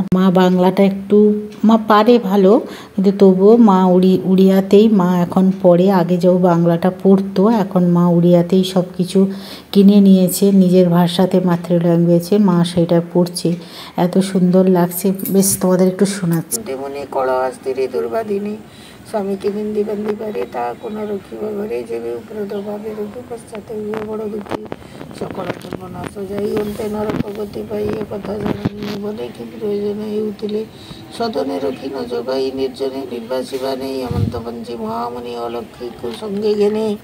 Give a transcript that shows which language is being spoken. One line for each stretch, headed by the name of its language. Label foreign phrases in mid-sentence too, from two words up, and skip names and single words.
Bangla: মা বাংলাটা একটু মা পারে ভালো, কিন্তু তবুও মা উড়িয়াতেই মা এখন পড়ে। আগে যেও বাংলাটা পড়তো, এখন মা উড়িয়াতেই সব কিছু কিনে নিয়েছে, নিজের ভাষাতে, মাতৃ ল্যাঙ্গুয়েজে মা সেটা পড়ছে। এত সুন্দর লাগছে, বেশ তোমাদের একটু শোনাচ্ছি।
Odia: তেমনি কଳ ସ୍ତ୍ରୀ ଦୁର୍ବାଦିନୀ ସ୍ୱାମୀକି ନିନ୍ଦି ବାନ୍ଧି ପାରେ, ତା କୋନ ରଖିବ ଘରେ, ଯେବେ ଉପରୋଧ ଭାବେ ଋତୁ ପଶ୍ଚାତ ହୁଏ ବଡ଼ ଦୁଃଖୀ, ସକଳ ସର୍ବନାଶ ଯାଇ ଅନ୍ତେ ନରକ ଗତି ପାଇ, ଏ କଥା ଜାଣି ବନେ କି ପ୍ରୟୋଜନ ହେଉଥିଲେ, ସଦନେ ରଖି ନ ଜଗାଇ ନିର୍ଜନେ ନିର୍ବାସିବା ନେଇ, ଅମନ୍ତ ପଞ୍ଚି ମହାମୁନି ଅଲକ୍ଷୀକୁ ସଙ୍ଗେ ଘେନେ,